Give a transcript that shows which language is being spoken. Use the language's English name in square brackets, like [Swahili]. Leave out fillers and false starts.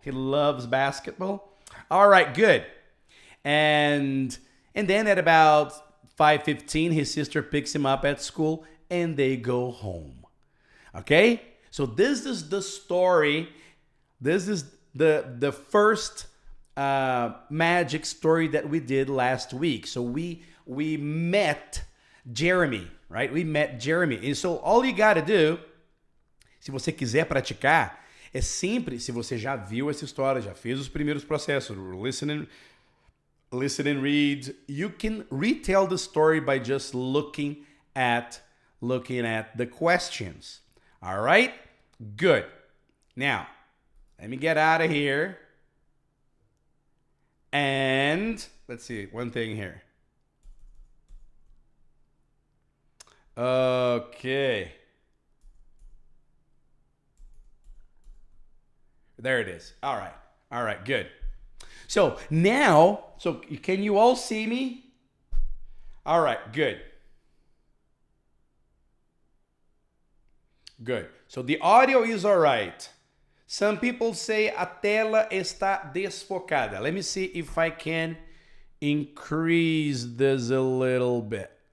[English] He loves basketball. All right, good. And then at about 5:15, his sister picks him up at school and they go home. Okay? So this is the story. This is the first magic story that we did last week. So we met Jeremy, right? We met Jeremy. And so all you gotta do, [Portuguese] se você quiser praticar, é simples. Se você já viu essa história, já fez os primeiros processos, [English] listen and read, you can retell the story by just looking at the questions. All right? Good. Now, let me get out of here. And let's see, one thing here. Okay. There it is. All right, good. So now, can you all see me? All right, good. Good. So the audio is all right. Some people say [Portuguese] a tela está desfocada. [English] Let me see if I can increase this a little bit.